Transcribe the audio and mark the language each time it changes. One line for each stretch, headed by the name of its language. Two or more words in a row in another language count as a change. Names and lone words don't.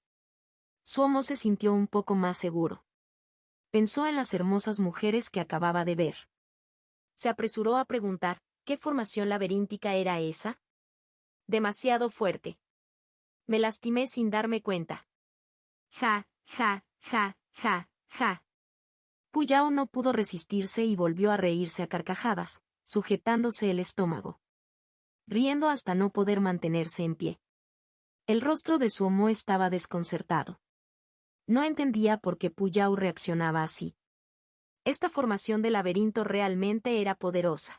Spanish: Suomo se sintió un poco más seguro. Pensó en las hermosas mujeres que acababa de ver. Se apresuró a preguntar: ¿qué formación laberíntica era esa? Demasiado fuerte. Me lastimé sin darme cuenta. Ja, ja, ja, ja, ja. Puyao no pudo resistirse y volvió a reírse a carcajadas, sujetándose el estómago. Riendo hasta no poder mantenerse en pie. El rostro de Suomo estaba desconcertado. No entendía por qué Puyao reaccionaba así. Esta formación de laberinto realmente era poderosa.